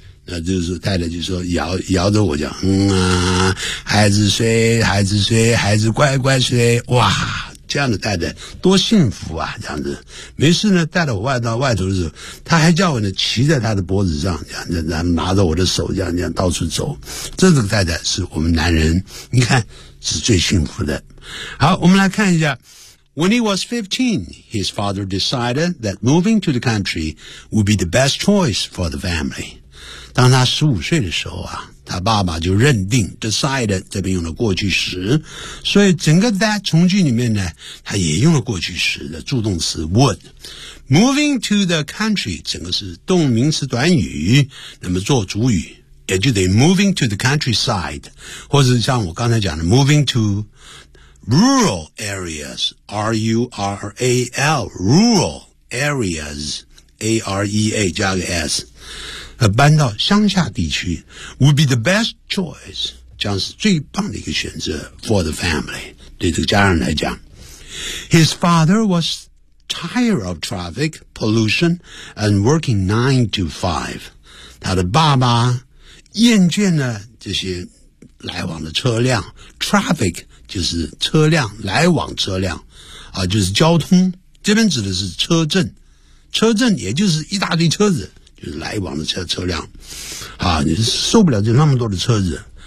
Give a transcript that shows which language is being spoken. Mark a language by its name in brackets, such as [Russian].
[Chinese] 那就是太太就说摇着我讲，孩子睡，孩子睡，孩子乖乖睡，哇，这样的太太多幸福啊，这样子。没事呢，带着我外到外头的时候，他还叫我呢骑在他的脖子上，这样子，然后拿着我的手，这样到处走。这个太太是我们男人，你看是最幸福的。好，我们来看一下。 [English] When he was 15, his father decided that moving to the country would be the best choice for the family. [Chinese] 当他15岁的时候啊，他爸爸就认定 decided, 这边用了过去时。所以整个 that 从句里面呢，他也用了过去时的助动词 would。 [English] Moving to the country, [Chinese] 整个是动名词短语，那么做主语，也就得 [English] moving to the countryside, [Chinese] 或者像我刚才讲的 moving to, [English] Rural areas, [Chinese] R-U-R-A-L, rural areas, A-R-E-A, 加个 S, 搬到乡下地区 [English] would be the best choice, [Chinese] 将是最棒的一个选择 [English] for the family, [Chinese] 对这个家人来讲。 [English] His father was tired of traffic, pollution, and working 9-to-5. [Chinese] 他的爸爸厌倦了这些来往的车辆 traffic,就是车辆来往车辆啊，就是交通，这边指的是车阵，车阵也就是一大堆车子，就是来往的车辆啊，你受不了这那么多的车子。